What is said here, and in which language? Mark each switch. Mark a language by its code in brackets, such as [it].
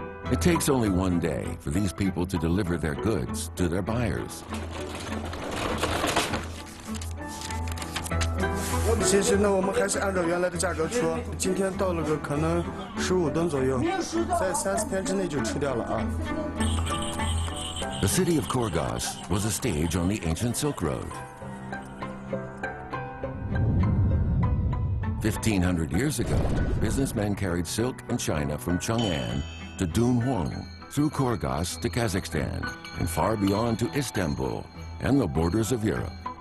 [en] It takes only one day for these people to deliver their goods to their buyers. [zh] 其实呢，我们还是按照原来的价格出。今天到了个可能15吨左右，在3、4天之内就出掉了啊。 [en] The city of Kyrgyz was a stage on the ancient Silk Road. 1,500 years ago, businessmen carried silk and china from Chang'an to Dunhuang, through Kyrgyz to Kazakhstan, and far beyond to Istanbul and the borders of Europe.